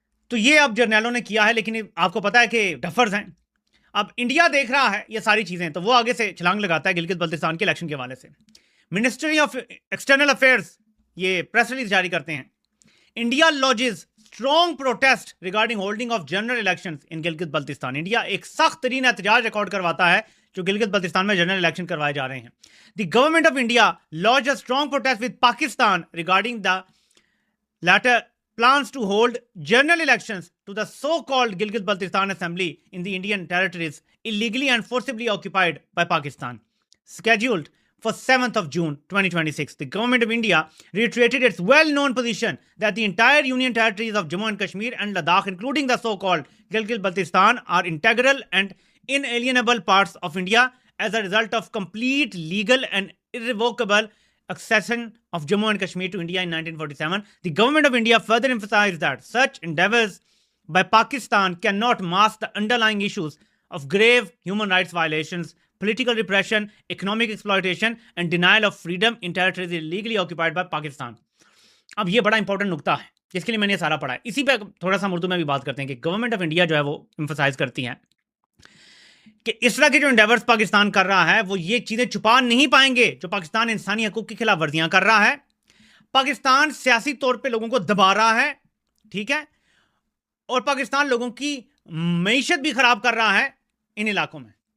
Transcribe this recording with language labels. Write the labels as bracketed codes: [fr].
[ur] تو یہ اب جرنیلوں نے کیا ہے، لیکن آپ کو پتا ہے کہ ڈفرز ہیں. اب انڈیا دیکھ رہا ہے یہ ساری چیزیں تو وہ آگے سے چھلانگ لگاتا ہے گلگت بلتستان کے الیکشن کے حوالے سے. منسٹری آف ایکسٹرنل افیئرز یہ پریس ریلیز جاری کرتے ہیں، India [en] lodges strong protest regarding holding of general elections in [ur] Gilgit Baltistan. India ایک سخت ترین احتجاج ریکارڈ کرواتا ہے جو گلگت بلتستان میں جنرل الیکشن کروائے جا رہے ہیں. [en] The government of India lodged a strong protest with Pakistan regarding the latter plans to hold general elections to the so-called Gilgit Baltistan Assembly in the Indian territories illegally and forcibly occupied by Pakistan. Scheduled for 7th of June 2026, the government of India reiterated its well-known position that the entire union territories of Jammu and Kashmir and Ladakh, including the so-called Gilgit-Baltistan, are integral and inalienable parts of India as a result of complete legal and irrevocable accession of Jammu and Kashmir to India in 1947. The government of India further emphasized that such endeavors by Pakistan cannot mask the underlying issues of grave human rights violations, political repression, economic exploitation, and denial of freedom in territories illegally occupied by Pakistan. [ur] اب یہ بڑا important نقطہ ہے جس کے لیے میں نے سارا پڑھا ہے. اسی پہ تھوڑا سا اردو میں بھی بات کرتے ہیں کہ گورنمنٹ آف انڈیا جو ہے وہ امفسائز کرتی ہے کہ اس طرح کے جو انڈیورز پاکستان کر رہا ہے وہ یہ چیزیں چھپا نہیں پائیں گے جو پاکستان انسانی حقوق کی خلاف ورزیاں کر رہا ہے. پاکستان سیاسی طور پہ لوگوں کو دبا رہا ہے، ٹھیک ہے، اور پاکستان لوگوں کی معیشت بھی خراب کر رہا ہے ان علاقوں میں.